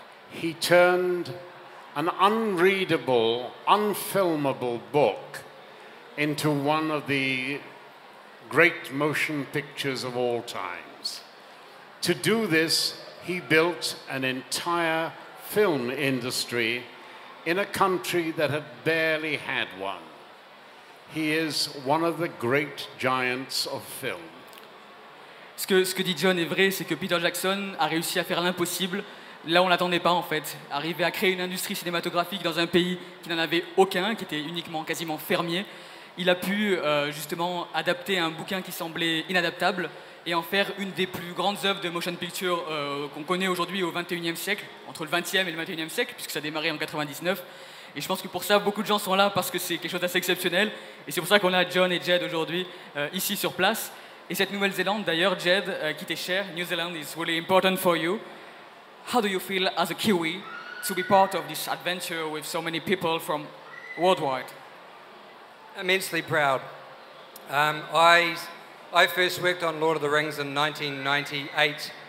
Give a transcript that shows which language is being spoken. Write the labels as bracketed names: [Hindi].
[English] He turned an unreadable, unfilmable book into one of the great motion pictures of all times. To do this, he built an entire film industry in a country that had barely had one. He is one of the great giants of film. [French] Ce que dit John est vrai, c'est que Peter Jackson a réussi à faire l'impossible. Là, on ne l'attendait pas en fait. Arriver à créer une industrie cinématographique dans un pays qui n'en avait aucun, qui était uniquement quasiment fermier. Il a pu justement adapter un bouquin qui semblait inadaptable et en faire une des plus grandes œuvres de motion picture qu'on connaît aujourd'hui au XXIe siècle, entre le XXe et le XXIe siècle, puisque ça a démarré en 99. Et je pense que pour ça, beaucoup de gens sont là parce que c'est quelque chose d'assez exceptionnel. Et c'est pour ça qu'on a John et Jed aujourd'hui ici sur place. Et cette Nouvelle-Zélande, d'ailleurs, Jed, qui t'est cher, [English] New Zealand is really important for you. How do you feel as a Kiwi to be part of this adventure with so many people from worldwide? Immensely proud. I first worked on Lord of the Rings in 1998.